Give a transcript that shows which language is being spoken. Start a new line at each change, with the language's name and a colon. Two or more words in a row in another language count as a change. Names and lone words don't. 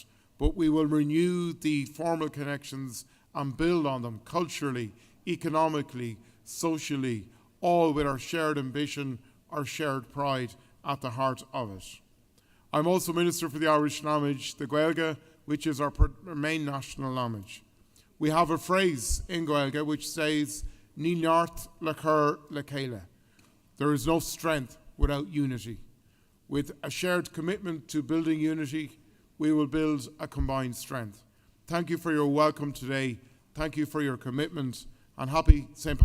English: But we will renew the formal connections and build on them culturally, economically, socially, all with our shared ambition, our shared pride at the heart of it. I'm also Minister for the Irish language, the Gaeilge, which is our main national language. We have a phrase in Gaeilge which says,
Irish: Ní neart le cur le céile.
English: There is no strength without unity. With a shared commitment to building unity, we will build a combined strength. Thank you for your welcome today. Thank you for your commitment, and happy St.